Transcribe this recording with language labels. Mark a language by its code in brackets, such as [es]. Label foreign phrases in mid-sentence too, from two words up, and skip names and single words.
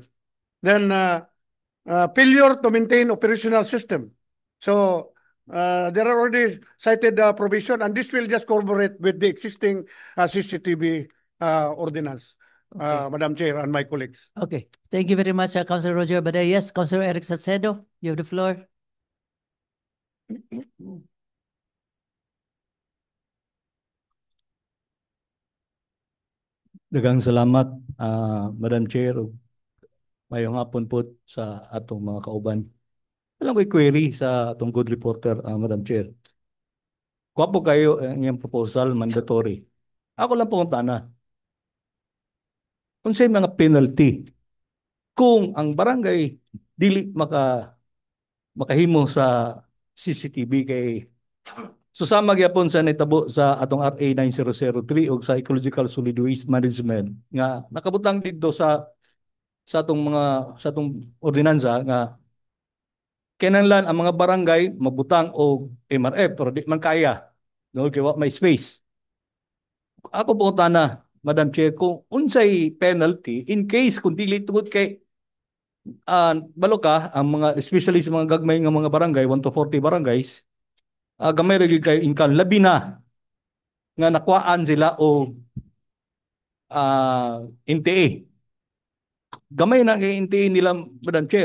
[en] Then failure to maintain operational system. So there are already cited provision, and this will just corroborate with the existing CCTV ordinance, Madam Chair and my colleagues. Okay, thank you very much, Councilor Roger Abaday. Yes, Councilor Eric Salcedo, you have the floor. [ceb] Daghang salamat, [en] Madam Chair. [ceb] Mayong hapon po sa atong mga kauban. Alam ko'y query sa atong [en] good reporter, Madam Chair. [tl] Kuwapo kayo ang iyong proposal, mandatory. [ceb] Ako lang po ang tana. Kung sa'yo mga penalty, kung ang barangay dili makahimo sa CCTV kay susama gyapon sa nitabo sa atong RA 9003 o sa Ecological Solid Waste Management nga nakabutang dito sa atong ordinansa nga kinahanglan ang mga barangay mabutang og MRF pero di man kaya no kay wa may space. Ako po tana, [en] Madam Chair, [ceb] kung unsay penalty [en] in case [ceb] kung dili tungod kay balo ka ang mga especially sa mga gagmay nga mga barangay 1 to 40 barangays gamay ra gyud kay income labi na nga nakuhaan sila o NTA. Gamay na kay NTA nila, [en] Madam Chair.